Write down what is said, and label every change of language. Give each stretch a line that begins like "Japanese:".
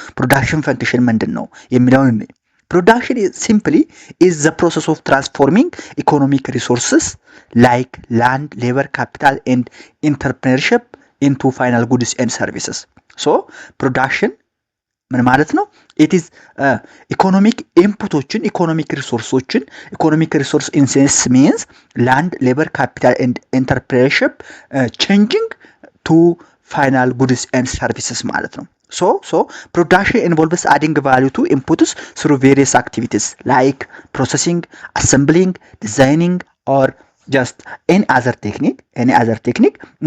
Amharic: ፕሮዳክሽን ፈንክሽን ምንድነው የሚለውን እንይ።
English: Production is simply the process of transforming economic resources like land, labor, capital, and entrepreneurship into final goods and services.
Amharic: So, production ምን ማለት ነው?
English: It is economic inputዎችን economic resource in sense means land, labor, capital, and entrepreneurship changing to final goods and services ማለት ነው. So production involves adding value to inputs through various activities like processing, assembling, designing, or just any other technique.